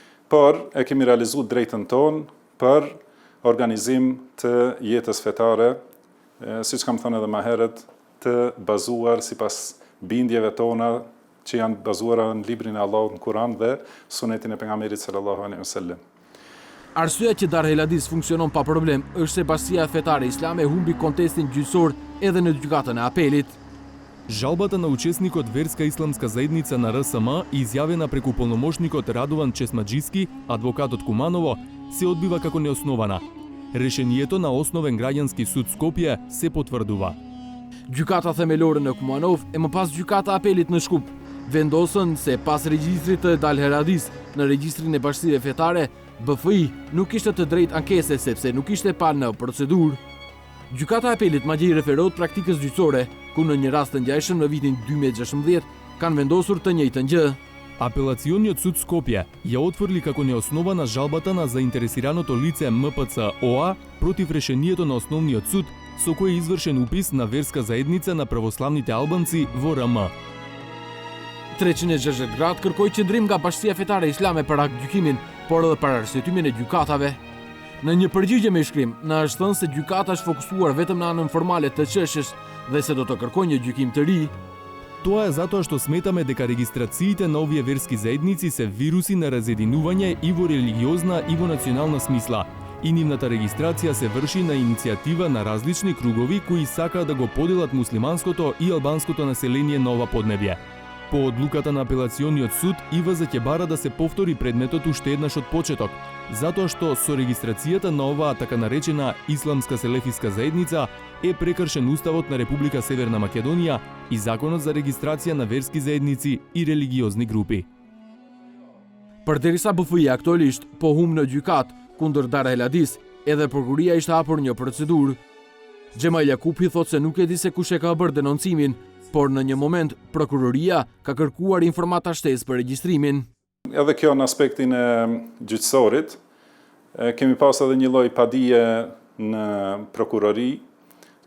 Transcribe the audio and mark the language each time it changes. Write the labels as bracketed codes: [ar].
[sq] por e kemi realizuar drejtën tonë për organizim të jetës fetare, siç kam thënë edhe më herët, të bazuar sipas bindjeve tona që janë bazuara në librin e Allahut në Kur'an dhe sunetin e pejgamberit sallallahu alaihi wasallam. Arsyeja që Dar Heladis funksionon pa problem është se Bashkia Fetare Islame humbi kontestin gjyqësor edhe në gjykatën e apelit. [mk] Жалбата на учесникот Верска исламска заедница на РСМ, изјавена преку полномошникот Радован Чесмаджиски, адвокатот Куманово, се одбива како неоснована. Решението на Основен граѓански суд Скопје се потврдува. [sq] Gjykata themelore në Kumanov e më pas gjykata apelit në Shkup vendosën se pas regjistrit të Dar Heladis në regjistrin e bashkësive fetare, BFI nuk kishte të drejtë ankese sepse nuk ishte pa në procedurë. Gjykata e apelit madje referohet praktikës gjyqësore, ku në një rast të ngjashëm në vitin 2016 kanë vendosur të njëjtën gjë. [mk] Апелационниот суд Скопје ја отфрли како неоснована жалбата на заинтересираното лице МПЦ ОА против решението на Основниот суд, со кој е извршен упис на верска заедница на православните албанци во РМ. [sq] 360 gradë kërkoi qëndrim nga Bashkia Fetare Islame për gjykimin, por edhe për arsyetumin e gjykatave. Në një përgjigje me shkrim, na është thënë se gjykata është fokusuar vetëm në anën formale të çështjes dhe se do të kërkojë një gjykim të ri. [mk] Тоа е затоа што сметаме дека регистрациите на овие верски заедници се вируси на разединување и во религиозна и во национална смисла. И нивната регистрација се врши на иницијатива на различни кругови кои сакаат да го поделат муслиманското и албанското население на ова поднебје. По одлуката на апелационниот суд, ИВЗ ќе бара да се повтори предметот уште еднаш од почеток, затоа што со регистрацијата на оваа така наречена исламска селефиска заедница е прекршен Уставот на Република Северна Македонија и Законот за регистрација на верски заедници и религиозни групи. [sq] Përderisa BFI aktualisht po hum në gjykat kundër Dar Heladis, edhe prokuria ishte hapur një procedurë. Xhemal Jakupi thotë se nuk e di se kush e ka bërë denoncimin, por në një moment prokuroria ka kërkuar informata shtesë për regjistrimin. Edhe kjo në aspektin e gjyqësorit, kemi pas edhe një lloj padije në prokurori